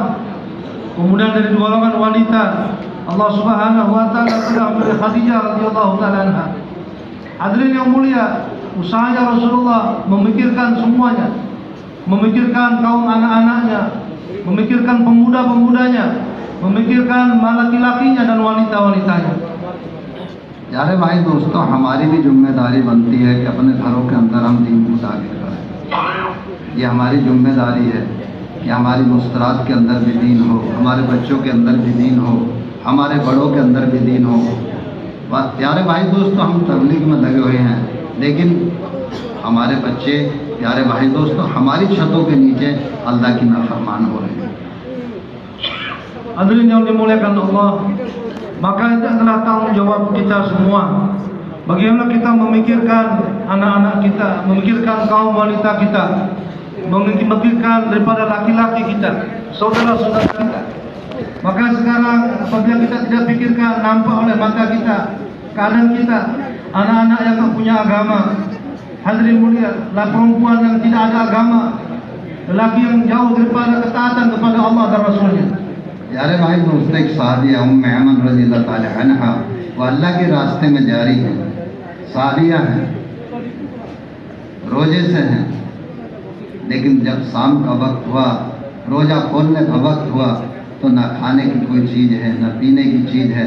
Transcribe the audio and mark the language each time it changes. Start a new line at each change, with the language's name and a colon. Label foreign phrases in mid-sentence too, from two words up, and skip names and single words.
Malay: Kemudian dari golongan wanita, Allah
Arabic: سبحانه وتعالى
Malay: telah memilih Khadijah
Arabic: رضي الله تعالى عنها.
Malay: Hadirin yang mulia, usahanya Rasulullah memikirkan semuanya, memikirkan kaum anak-anaknya, memikirkan pemuda-pemudanya, memikirkan laki-lakinya dan wanita-wanitanya.
Urdu: یارے بھائی دوستوں، ہماری بھی ذمہ داری بنتی ہے کہ اپنے گھروں کے اندر ہم دین کو داخل کریں. یہ ہماری ذمہ داری ہے کہ ہماری مستورات کے اندر بھی دین ہو، ہمارے بچوں کے اندر بھی دین ہو، ہمارے بڑوں کے اندر بھی دین ہو. پیارے بھائی دوستوں، ہم تبلیغ میں لگے ہوئے ہیں، لیکن ہمارے بچے، پیارے بھائی دوستوں، ہماری چھتوں کے نیچے اللہ کی نافرمان ہو رہے ہیں.
Malay: Hadirin yang dimuliakan Allah, maka itu adalah tanggung jawab kita semua. Bagaimana kita memikirkan anak-anak kita, memikirkan kaum wanita kita, memikirkan daripada laki-laki kita, saudara-saudara kita. Maka sekarang apabila kita tidak pikirkan, nampak oleh mata kita, keadaan kita, anak-anak yang tak punya agama. Hadirin mulia, perempuan yang tidak ada agama, lelaki yang jauh daripada ketaatan kepada Allah dan Rasulnya.
Urdu: یارے بھائی دوستوں، ایک سعدیہ ام امن
Arabic: رضي الله تعالى عنها,
Urdu: وہ اللہ کے راستے میں جاری ہے، سعدیہ ہیں، روزے سے ہیں، لیکن جب شام کا وقت ہوا، روزہ کھولنے کا وقت ہوا، تو نہ کھانے کی کوئی چیز ہے، نہ پینے کی چیز ہے.